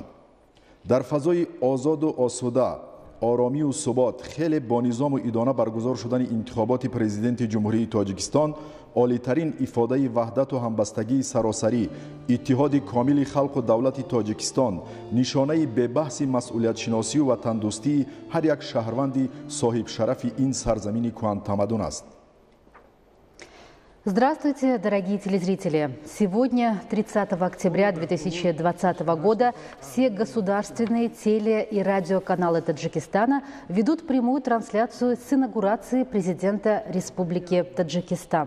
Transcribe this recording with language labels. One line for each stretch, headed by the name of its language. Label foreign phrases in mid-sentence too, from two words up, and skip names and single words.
Persian: در فضای آزاد و آسوده، آرامی و ثبات خیلی با نظام و ادانه برگزار شدن انتخابات پرزیدنت جمهوری تاجیکستان عالی‌ترین افاده وحدت و همبستگی سراسری، اتحاد کامل خلق و دولت تاجیکستان، نشانه به بحث مسئولیت شناسی و وطندوستی هر یک شهروند صاحب شرف این سرزمین کهن تمدن است.
Russian: Здравствуйте, дорогие телезрители! Сегодня, 30 октября 2020 года, все государственные теле- и радиоканалы Таджикистана ведут прямую трансляцию с инаугурации президента Республики Таджикистан.